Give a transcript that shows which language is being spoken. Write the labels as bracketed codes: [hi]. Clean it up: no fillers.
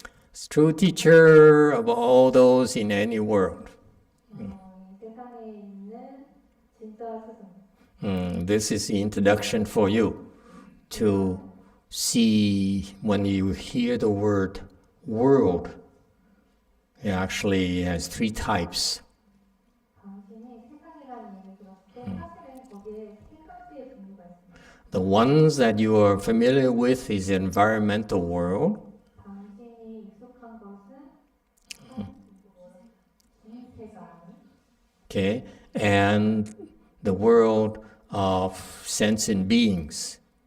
[en] It's true teacher of all those in any world. [ko] 세상에 있는 진짜 스승. [en] This is the introduction for you to see when you hear the word world. It actually has 3 types. [ko] 당신이 세상이라는 얘기를 들었을 때 사실은 거기에 3가지의 종류가 있습니다. [en] The ones that you are familiar with is the environmental world. [ko] 당신이 익숙한 것은 세상. [en] Okay, and the world of sentient beings.